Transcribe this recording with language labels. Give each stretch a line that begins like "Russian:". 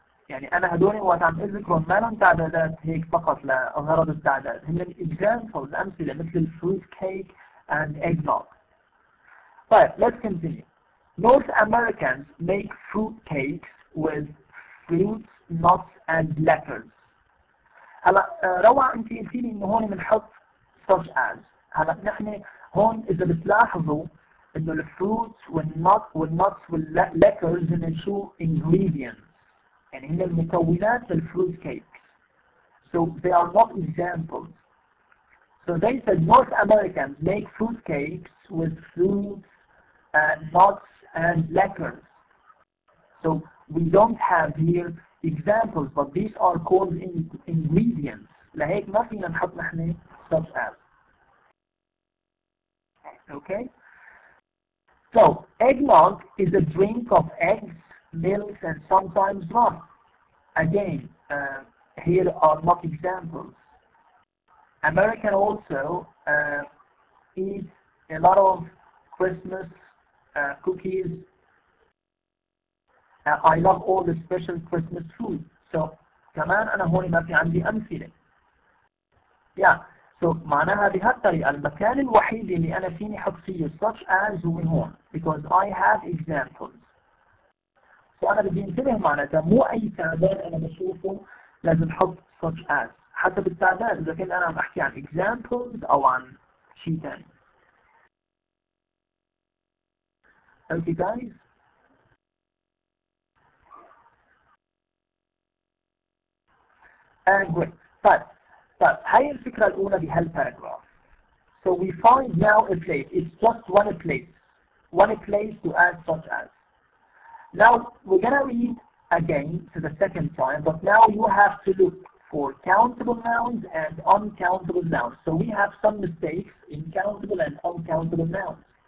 Arabic: يعني أنا هدول وقت عم أذكرهم ما لهم تعدادات هيك فقط لغرض التعداد.
English: هم examples
Arabic: أمثلة مثل الفروت
English: cake and eggnog. But let's continue. North Americans make fruit cakes with fruits, nuts and liquors.
Arabic: هلا روعة انت قلتي لي انه هون بنحط such as. هلا نحن هون اذا بتلاحظوا انه الفروتس والنتس والliquors هن شو ingredients. يعني هن المكونات للفروت cakes.
English: So they are not examples. So they said North Americans make fruit cakes with fruits, nuts and liquors. So we don't have here examples, but these are called ingredients.
Arabic: لهيك ما فينا نحط نحن such as.
English: Okay? So eggnog is a drink of eggs, milk, and sometimes rum. Again, here are not examples. American also eat a lot of Christmas cookies. I love all the special Christmas food.
Arabic: So كمان أنا هون ما في عندي أمثلة. So معناها بهالطريقة المكان الوحيد اللي أنا فيني حط فيه such as هو هون
English: because I have examples.
Arabic: So أنا بدي انتبه معناتها مو أي تعداد أنا بشوفه لازم حط such as حسب التعداد إذا كنت أنا عم أحكي عن examples أو عن شيء ثاني.
English: Okay guys. Great.
Arabic: طيب هاي الفكرة الأولى بهالباراجراف.
English: So we find now a place. It's just one place to add such as. Now we're gonna read again to the second time, but now you have to look for countable nouns and uncountable nouns. So we have some mistakes in countable and uncountable nouns.